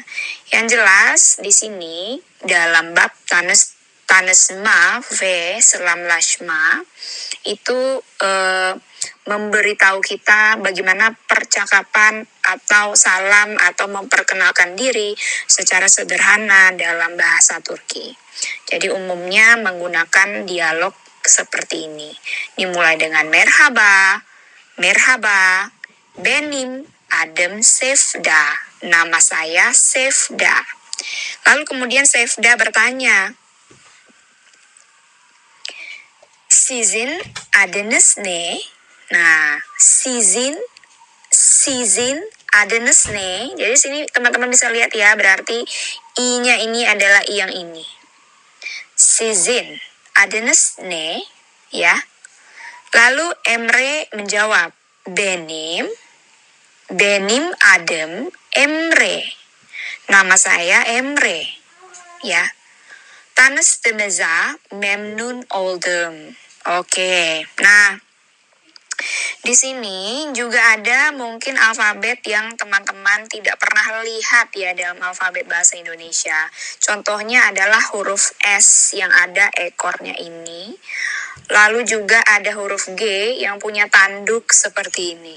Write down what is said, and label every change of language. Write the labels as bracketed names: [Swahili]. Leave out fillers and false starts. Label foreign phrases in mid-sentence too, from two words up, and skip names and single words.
[Indonesian] Yang jelas di sini dalam bab [Turkish] tanesma v selam lashma [Indonesian] itu memberitahu kita bagaimana percakapan atau salam atau memperkenalkan diri secara sederhana dalam bahasa Turki. Jadi umumnya menggunakan dialog seperti ini. Dimulai dengan [Turkish] merhaba, merhaba, benim Adem Sefda. [Indonesian] Nama saya Sefda. Lalu kemudian Sefda bertanya, [Turkish] Sizin adınız ne? Nah, sizin adınız ne? [Indonesian] Jadi sini teman-teman bisa lihat ya, berarti I-nya ini adalah I yang ini. [Turkish] Sizin adınız ne? Ya. [Indonesian] Lalu Emre menjawab, [Turkish] benim adım Emre. [Indonesian] Nama saya Emre. Ya. [Turkish] Tanıştığımıza memnun oldum. [Indonesian] Oke. Nah, di sini juga ada mungkin alfabet yang teman-teman tidak pernah lihat ya dalam alfabet bahasa Indonesia. Contohnya adalah huruf S yang ada ekornya ini. Lalu juga ada huruf G yang punya tanduk seperti ini.